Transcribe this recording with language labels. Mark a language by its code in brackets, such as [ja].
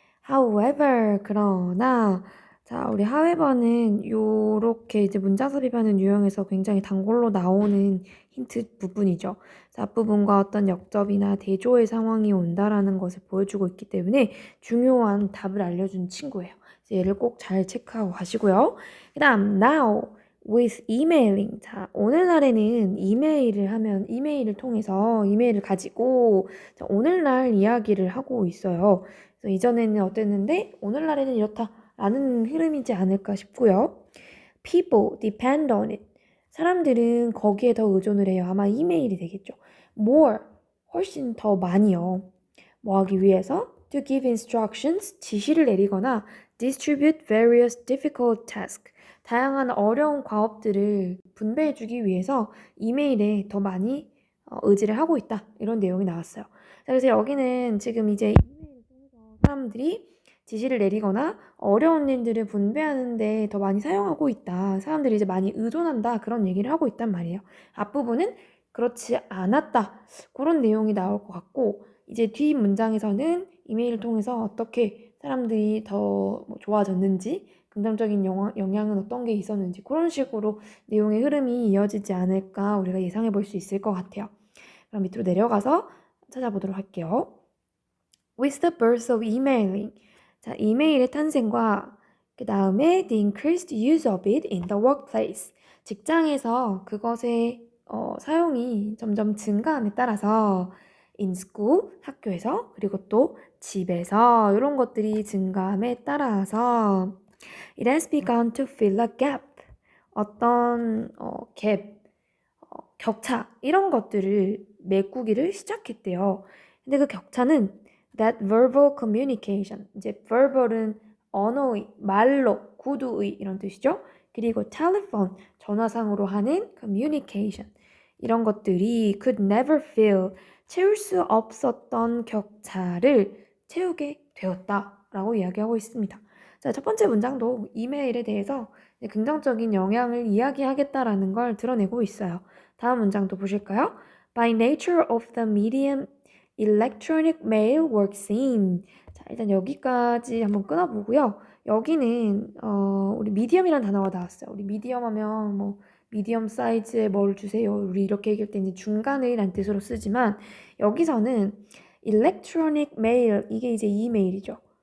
[ko] However, 그러나, 자, 우리 however는 요렇게 이제 문장 삽입하는 유형에서 굉장히 단골로 나오는 힌트 부분이죠. 자, 앞부분과 어떤 역접이나 대조의 상황이 온다라는 것을 보여주고 있기 때문에 중요한 답을 알려준 친구예요. 얘를 꼭 잘 체크하고 가시고요. 그 다음, [en] now with emailing. [ko] 자, 오늘날에는 이메일을 하면 이메일을 통해서 이메일을 가지고 자, 오늘날 이야기를 하고 있어요. 그래서 이전에는 어땠는데 오늘날에는 이렇다라는 흐름이지 않을까 싶고요. [en] People depend on it. [ko] 사람들은 거기에 더 의존을 해요. 아마 이메일이 되겠죠. More, 훨씬 더 많이요. 뭐 하기 위해서? [en] To give instructions, [ko] 지시를 내리거나 [en] distribute various difficult tasks. [ko] 다양한 어려운 과업들을 분배해주기 위해서 이메일에 더 많이 의지를 하고 있다. 이런 내용이 나왔어요. 그래서 여기는 지금 이제 이메일을 통해서 사람들이 지시를 내리거나 어려운 일들을 분배하는데 더 많이 사용하고 있다. 사람들이 이제 많이 의존한다. 그런 얘기를 하고 있단 말이에요. 앞부분은 그렇지 않았다. 그런 내용이 나올 것 같고 이제 뒷 문장에서는 이메일을 통해서 어떻게 사람들이 더 좋아졌는지 긍정적인 영향은 어떤 게 있었는지 그런 식으로 내용의 흐름이 이어지지 않을까 우리가 예상해 볼 수 있을 것 같아요. 그럼 밑으로 내려가서 찾아보도록 할게요. [en] With the birth of emailing. [ko] 자, 이메일의 탄생과 그 다음에 [en] the increased use of it in the workplace. [ko] 직장에서 그것의 사용이 점점 증가함에 따라서 [en] in school, [ko] 학교에서, 그리고 또 집에서 이런 것들이 증가함에 따라서 [en] it has begun to fill a gap. [ko] 어떤 gap, 격차 이런 것들을 메꾸기를 시작했대요. 근데 그 격차는 [en] that verbal communication, [ko] 이제 verbal은 언어의, 말로, 구두의 이런 뜻이죠. 그리고 telephone, 전화상으로 하는 communication 이런 것들이 [en] could never fill, [ko] 채울 수 없었던 격차를 채우게 되었다라고 이야기하고 있습니다. 자, 첫 번째 문장도 이메일에 대해서 긍정적인 영향을 이야기하겠다라는 걸 드러내고 있어요. 다음 문장도 보실까요? [en] By nature of the medium, electronic mail works in. [ko] 자, 일단 여기까지 한번 끊어보고요. 여기는 우리 미디엄이라는 단어가 나왔어요. 우리 미디엄 하면 뭐 미디엄 사이즈에 뭘 주세요. 우리 이렇게 얘기할 때 이제 중간의란 뜻으로 쓰지만 여기서는 electronic mail 이게 이제 이메일이죠.